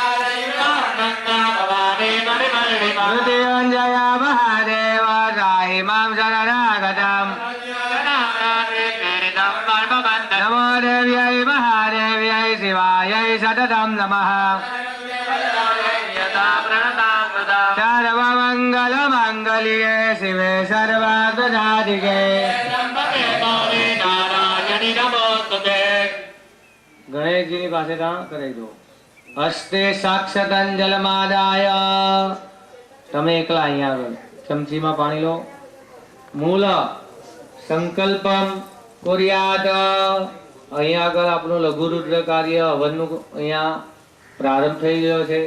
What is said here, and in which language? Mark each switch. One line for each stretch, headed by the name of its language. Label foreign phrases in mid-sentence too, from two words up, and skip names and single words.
Sanskrit: मृत्युञ्जय महादेव त्राहि मां शरणागतम् नमो देव्यै महादेव्यै शिवायै सततं नमः सर्वमङ्गलमाङ्गल्ये शिवे सर्वार्थसाधिके
Gujarati: ગણેશજીની પાસે ત્યાં કરી દો। હસ્તે સાક્ષતંજલમાદાય તમે એકલા અહીંયા આગળ ચમચીમાં પાણી લો।
Sanskrit: મૂલ સંકલ્પમ કુર્યાત
Gujarati: અહીંયા આગળ આપણું લઘુરુદ્ર કાર્ય હવનનું અહીંયા પ્રારંભ થઈ ગયો છે।